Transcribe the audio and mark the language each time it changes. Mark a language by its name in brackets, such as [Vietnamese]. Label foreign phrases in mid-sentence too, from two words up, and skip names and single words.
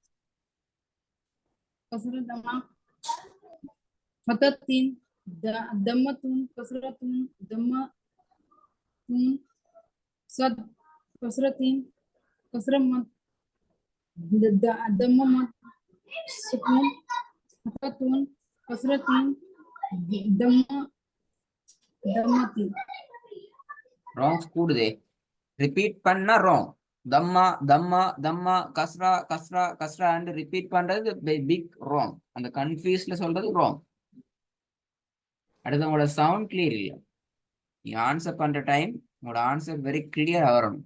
[Arabic] كسرة ضمة، فتحة 3، ضمة 3، كسرة 3، ضمة 3، شد، كسرة 3، كسرة مد، ضمة مد، سكون، فتحة 3، كسرة 3، ضمة، ضمة 3. [Tamil] ராங் கூடுதே. ரிப்பீட் பண்ண ராங். தம்மா தம்மா தம்மா, கஸ்ரா கஸ்ரா கஸ்ரா [English] and repeat [Tamil] பண்றது [English] big wrong. [Tamil] அந்த கன்ஃபியூஸ்ல சொல்றது ராங். அடுத்து உங்களோட [English] sound clear [Tamil] இல்லை. நீங்க ஆன்சர் பண்ற டைம் உங்களோட [English] answer very [Tamil] கிளியரா வரணும்.